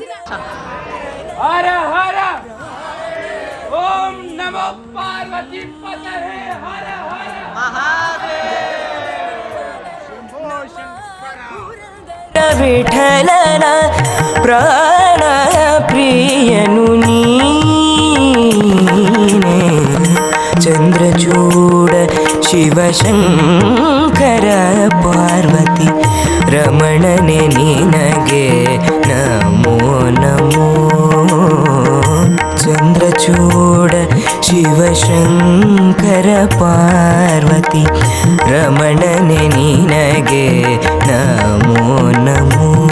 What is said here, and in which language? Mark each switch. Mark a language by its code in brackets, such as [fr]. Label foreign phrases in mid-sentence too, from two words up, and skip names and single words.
[sa] హర హర ఓం నమో పార్వతీ పతయే హర హర [kn] ವಿಠಲನ ಪ್ರಾಣ ಪ್ರಿಯನು ನೀನೇ ಚಂದ್ರಚೂಡ ಶಿವಶಂಕರ ಪಾರ್ವತಿ ರಮಣನೆ ನಿನಗೆ ನಮೋ ನಮೋ ಚಂದ್ರಚೂಡ ಶಿವಶಂಕರ ಪಾರ್ವತಿ ರಮಣನೆ ನಿನಗೆ ನಮೋ ನಮೋ